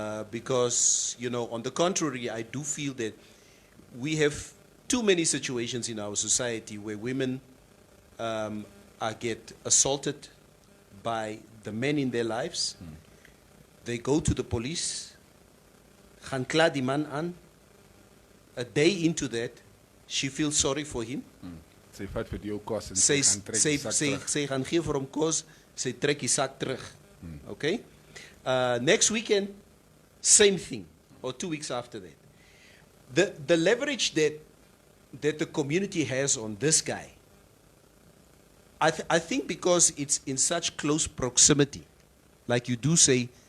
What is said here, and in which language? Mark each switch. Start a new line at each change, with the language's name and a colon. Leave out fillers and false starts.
English: Because, on the contrary, I do feel that we have too many situations in our society where women get assaulted by the men in their lives. They go to the police,
Afrikaans: gaan kla die man aan.
English: A day into that, she feels sorry for him.
Afrikaans: Sy vat vir die ou kos en Sy gaan trek die sak terug. sy gaan gee vir hom kos, sy trek die sak terug.
English: Okay? Next weekend, same thing, or 2 weeks after that. The leverage that the community has on this guy, I think because it's in such close proximity, like you do say,